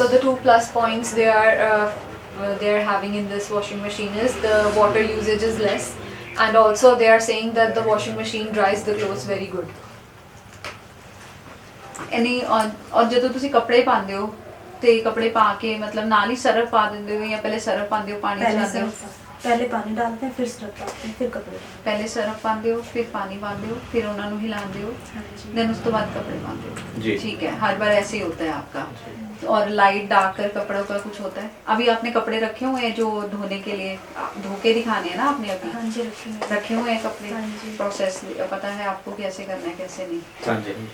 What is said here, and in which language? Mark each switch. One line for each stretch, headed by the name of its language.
English: So the two plus points they are having in this washing machine is the water usage is less, and also they are saying that the washing machine dries the clothes very good.
Punjabi: ਐਨੀ ਔਰ ਜਦੋਂ ਤੁਸੀਂ ਕੱਪੜੇ ਪਾਉਂਦੇ ਹੋ ਤੇ ਕੱਪੜੇ ਪਾ ਕੇ ਮਤਲਬ ਨਾਲ ਹੀ ਸਰਫ ਪਾ ਦਿੰਦੇ ਹੋ ਜਾਂ ਪਹਿਲੇ ਸਰਫ ਪਾਉਂਦੇ ਹੋ ਪਾਣੀ ਚਲਾਉਂਦੇ ਹੋ?
Hindi: पहले पानी डालते हैं, फिर सरफ डालते हैं, फिर कपड़े डालते
Punjabi: ਪਹਿਲੇ ਸਰਫ ਪਾਉਂਦੇ ਹੋ ਫਿਰ ਪਾनी ਪਾਉਂਦੇ हो फिर ਉਹਨਾਂ ਨੂੰ ਹਿਲਾਉਂਦੇ हो
Hindi: हैं। हाँ जी। देन उसके बाद कपड़े पाते हो? जी। ठीक है, हर बार ऐसे ही होता है आपका। और लाइट डार्क कर कपड़ों का कुछ होता है? अभी आपने कपड़े रखे हुए हैं जो धोने के लिए, धो के दिखाने हैं ना आपने अभी? हाँ जी, रखेंगे। रखे हुए हैं कपड़े? हाँ जी। प्रोसेस पता है आपको कैसे करना है कैसे नहीं? हाँ जी।